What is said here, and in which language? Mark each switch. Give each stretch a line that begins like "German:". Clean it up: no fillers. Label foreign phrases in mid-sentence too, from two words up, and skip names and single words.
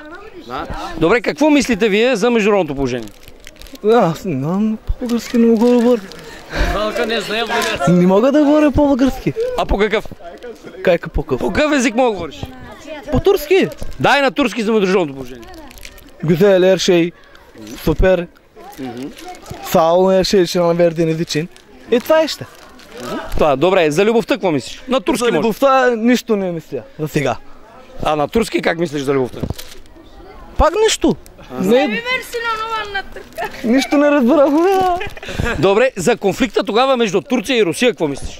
Bulgarian: Добре, какво мислите вие за международното положение? Аз не знам по-български, не мога да говоря. Малка не знае български. Не мога да говоря по-български. А по какъв? Как по какъв? По какъв език мога да говориш? По турски. Дай на турски за международното положение.
Turkish: Güzel her şey. Супер. Sağ olun her şey için verdiğiniz için.
Bulgarian: Това е ще. Това, добре, за любовта какво мислиш? На турски За може. любовта нищо не мисля за сега. А на турски как мислиш за любовта? Пак нищо. Не, нищо не разбирам. Добре, за конфликта тогава между Турция и Русия какво мислиш?